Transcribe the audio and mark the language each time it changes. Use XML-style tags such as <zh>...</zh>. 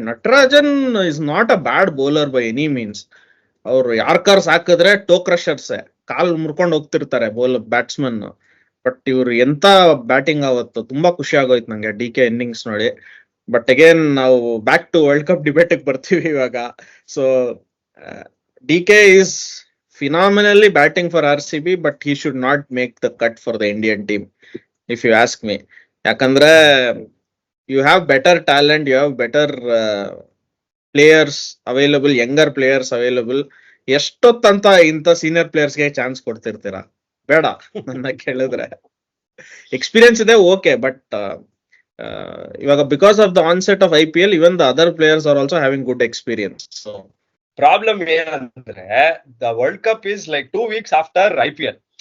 <kn>Natarajan</kn> <en>Is not a bad bowler by any means.</en> <kn>ಅವ್ರು yorkers ಹಾಕಿದ್ರೆ ಟೋ crushers, ಕಾಲ್ ಮುರ್ಕೊಂಡು ಹೋಗ್ತಿರ್ತಾರೆ batsman. But ಇವ್ರು ಎಂತ ಬ್ಯಾಟಿಂಗ್ ಅವತ್ತು, ತುಂಬಾ ಖುಷಿ ಆಗೋಯ್ತು ನಂಗೆ ಡಿ ಕೆ ಇನ್ನಿಂಗ್ಸ್ ನೋಡಿ. ಬಟ್ ಅಗೇನ್ ನಾವು</kn> <en>back to world cup debate</en> <kn>ಬರ್ತೀವಿ ಇವಾಗ.</kn> <en>So D K is phenomenally batting for RCB, but he should not make the cut for the Indian team if you ask me.</en> <kn>ಯಾಕಂದ್ರೆ</kn> <en>you have better talent, you have better players available, younger players available.</en> <kn>ಎಷ್ಟೊತ್ತಂತ ಇಂಥ senior ಪ್ಲೇಯರ್ಸ್ಗೆ chance ಕೊಡ್ತಿರ್ತೀರಾ? ಬೇಡ ನನ್ನ ಕೇಳಿದ್ರೆ. Experience ಇದೆ,</kn> <en>Okay, but ಇವಾಗ because of the onset of IPL, even the other players are also having good experience. So problem</en> <kn>ಏನಂದ್ರೆ</kn> <en>The world cup is like 2 weeks after IPL.</en>